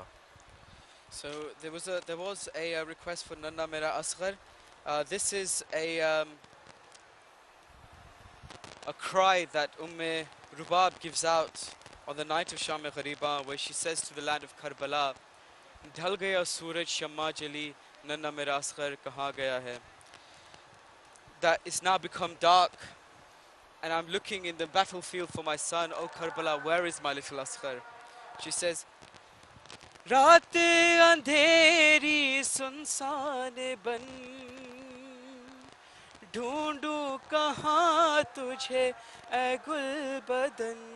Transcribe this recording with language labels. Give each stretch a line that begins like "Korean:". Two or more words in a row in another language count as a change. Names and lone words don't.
English: So there was a request for Nanna Mera Asghar. This is a cry that Rubab gives out on the night of Shaam-e-Ghariba, where she says to the land of Karbala,
Urdu: ڈھل گیا سورج شمع جلی، ننھا میرا اصغر کہاں گیا ہے.
English: That it's now become dark, and I'm looking in the battlefield for my son. Oh Karbala, where is my little Asghar? She says,
Urdu: راتیں اندھیری سنسان بن, ڈھونڈوں کہاں تجھے اے گل بدن,